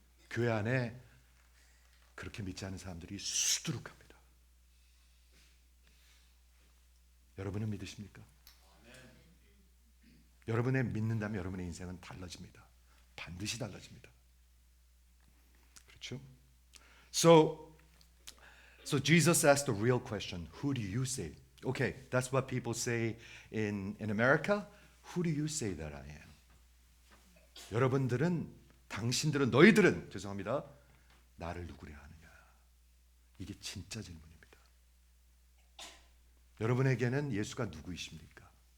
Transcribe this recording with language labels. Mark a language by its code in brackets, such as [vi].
[ko] 교회 안에 그렇게 믿지 않은 사람들이 수두룩합니다. 여러분은 믿으십니까? 여러분의 믿는다면 여러분의 인생은 달라집니다. 반드시 달라집니다. 그렇죠? [en] So Jesus asked the real question, who do you say? Okay, that's what people say in America. Who do you say that I am? [ko] 여러분들은, 당신들은, 너희들은, 죄송합니다. 나를 누구려 하느냐? 이게 진짜 질문입니다. 여러분에게는 예수가 누구이십니까?